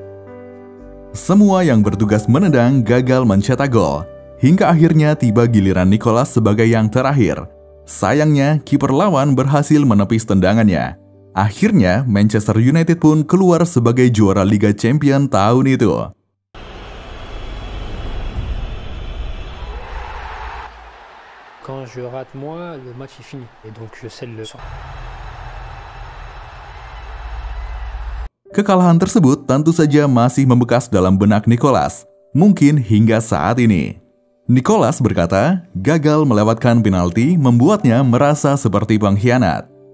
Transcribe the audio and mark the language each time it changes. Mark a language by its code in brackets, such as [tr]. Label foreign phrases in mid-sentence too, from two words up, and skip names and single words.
[id] Semua yang bertugas menendang gagal mencetak gol. Hingga akhirnya tiba giliran Nicolas sebagai yang terakhir. Sayangnya, kiper lawan berhasil menepis tendangannya. Akhirnya, Manchester United pun keluar sebagai juara Liga Champions tahun itu. [fr] Quand je rate moi, le match est fini. Et donc je scelle le sang. [id] Kekalahan tersebut tentu saja masih membekas dalam benak Nicolas, mungkin hingga saat ini. Nicolas berkata, gagal melewatkan penalti membuatnya merasa seperti pengkhianat.